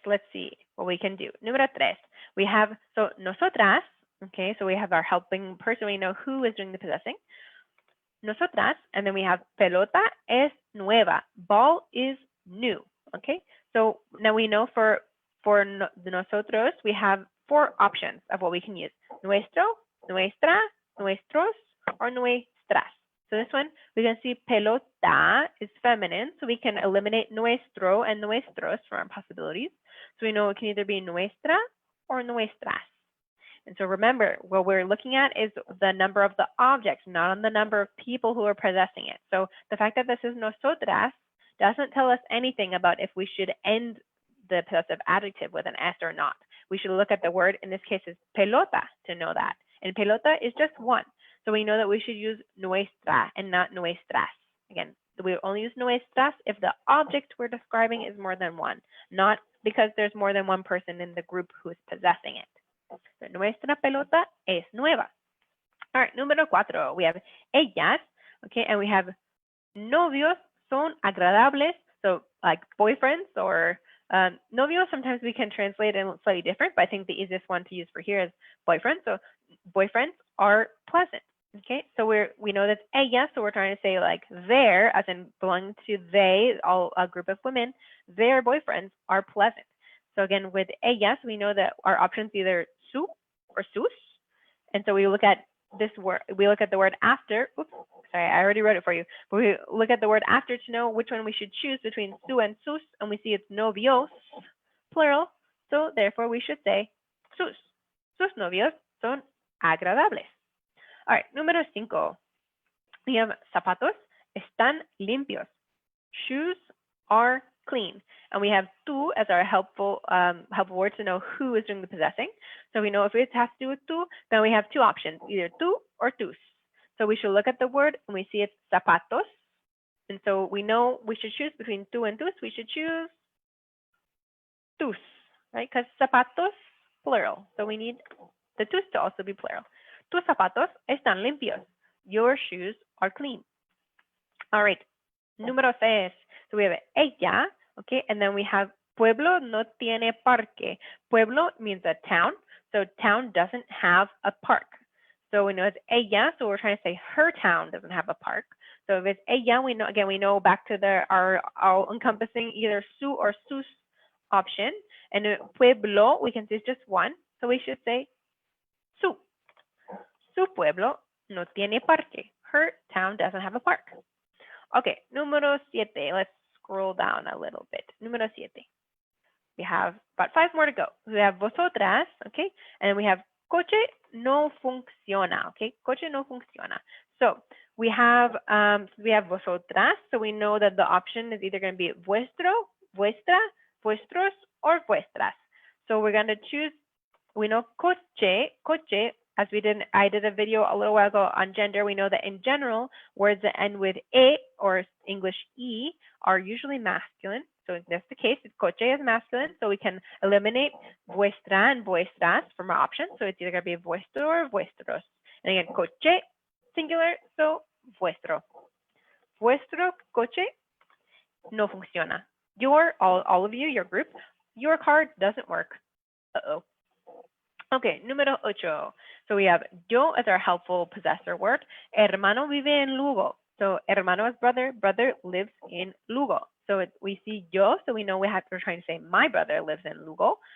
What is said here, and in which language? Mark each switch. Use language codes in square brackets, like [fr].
[en] Let's see what we can do. Número tres. We have, so nosotras, okay, so we have our helping person. We know who is doing the possessing. Nosotras, and then we have [es] pelota es nueva. [en] Ball is new, okay? So now we know for nosotros, we have four options of what we can use. Nuestro, nuestra, nuestros, or nuestras. So this one, we can see pelota is feminine, so we can eliminate nuestro and nuestros from our possibilities. So we know it can either be nuestra or nuestras. And so remember, what we're looking at is the number of the objects, not on the number of people who are possessing it. So the fact that this is nosotras doesn't tell us anything about if we should end the possessive adjective with an S or not. We should look at the word, in this case is pelota, to know that. And pelota is just one. So we know that we should use nuestra and not nuestras. Again, we only use nuestras if the object we're describing is more than one, not because there's more than one person in the group who is possessing it. [es] So nuestra pelota es nueva. [en] All right, número cuatro, we have ellas, okay, and we have [es] novios son agradables, [en] so like boyfriends or novios, sometimes we can translate it slightly different, but I think the easiest one to use for here is boyfriend. So boyfriends are pleasant. Okay, so we know that's ella, so we're trying to say like their, as in belonging to they, all a group of women, their boyfriends are pleasant. So again, with ellas, we know that our options either su or sus, and so we look at this word, we look at the word after. Oops, sorry, I already wrote it for you. But we look at the word after to know which one we should choose between su and sus, and we see it's novios, plural. So therefore, we should say sus. [es] Sus novios son agradables. [en] All right, [es] número 5. [en] We have [es] zapatos están limpios. [en] Shoes are clean. And we have tú as our helpful word to know who is doing the possessing. So we know if it has to do with tú, then we have two options, either tú or tus. So we should look at the word and we see it's zapatos. And so we know we should choose between tú and tus. We should choose tus, right? Because zapatos, plural. So we need the tus to also be plural. [es] Tus zapatos están limpios. [en] Your shoes are clean. All right. Número 6. So we have ella, okay, and then we have [es] pueblo no tiene parque. [en] Pueblo means a town, so town doesn't have a park. So we know it's ella, so we're trying to say her town doesn't have a park. So if it's ella, we know, again, we know back to our encompassing either su or sus option. And pueblo, we can see it's just one, so we should say su. [es] Su pueblo no tiene parque. [en] Her town doesn't have a park. Okay, número 7. Let's scroll down a little bit. Número 7. We have about 5 more to go. We have vosotras, okay, and we have [es] coche no funciona, [en] okay, coche no funciona. So we have vosotras, so we know that the option is either going to be vuestro, vuestra, vuestros, or vuestras. So we're going to choose, we know coche, as I did a video a little while ago on gender, we know that in general, words that end with e or English e are usually masculine. So if that's the case, if coche is masculine, so we can eliminate vuestra and vuestras from our options. So it's either going to be vuestro or vuestros. And again, coche, singular, so vuestro. [es] Vuestro coche no funciona. [en] All of you, your group, your car doesn't work. Uh-oh. Okay, número 8. So we have yo as our helpful possessor word. Hermano vive en Lugo. So hermano is brother. Brother lives in Lugo. So we see yo, so we know we're trying to say my brother lives in Lugo.